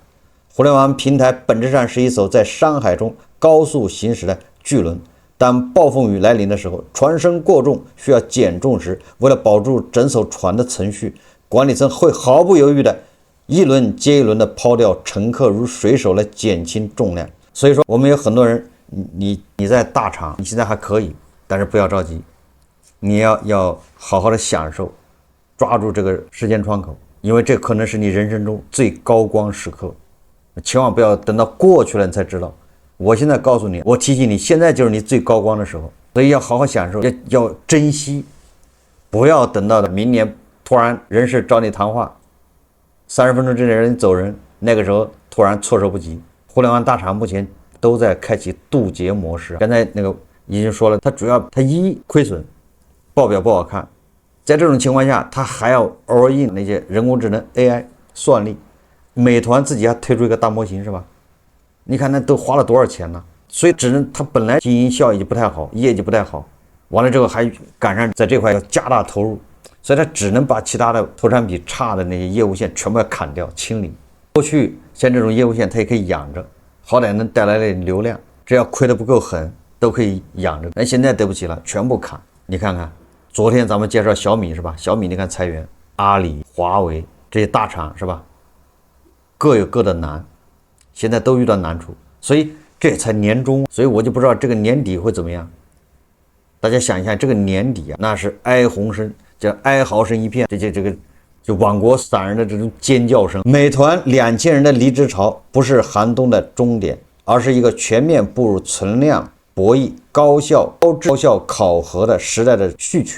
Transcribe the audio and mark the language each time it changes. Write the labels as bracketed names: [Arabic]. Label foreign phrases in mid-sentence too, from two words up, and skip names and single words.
[Chinese] 互聯網平台本質上是一艘在商海中高速行駛的巨輪， 當暴風雨來臨的時候，船身過重需要減重時，為了保住整艘船的程序，管理層會毫不猶豫的一輪接一輪的拋掉乘客如水手來減輕重量。所以說，我們有很多人，你在大廠，你现在還可以，但是不要着急，你要好好的享受，抓住這個時間窗口，因為這可能是你人生中最高光時刻，千萬不要等到過去了你才知道。我現在告訴你，我提醒你，現在就是你最高光的時候，所以要好好享受，要珍惜，不要等到明年突然人事找你谈话，30分鐘之内让你走人，那個時候突然措手不及。互聯網大廠目前都在開啟渡劫模式，剛才那個已經說了，它主要它一虧損，報表不好看，在這種情況下，它還要 [English] all in [Chinese] 那些人工智能 AI 算力，美團自己還推出一個大模型是吧？你看那都花了多少錢呢？所以只能它本來经營效益就不太好，業績不太好，完了之後還趕上在這塊要加大投入，所以它只能把其他的投產比差的那些業務線全部要砍掉清理。過去像這種業務線它也可以養着，好歹能帶來點流量，只要虧得不夠狠都可以養着。但現在对不起了，全部砍。你看看昨天咱們介紹小米是吧？小米你看裁員，阿里、華為這些大廠是吧？各有各的難，現在都遇到難處，所以這才年終，所以我就不知道這個年底會怎麼樣。大家想一下，這個年底啊，那是哀鴻聲，叫哀嚎聲一片，這個就亡國散人的這種尖叫聲。美團2000人的離職潮不是寒冬的終點，而是一個全面步入存量博弈、高效考核的時代的序曲。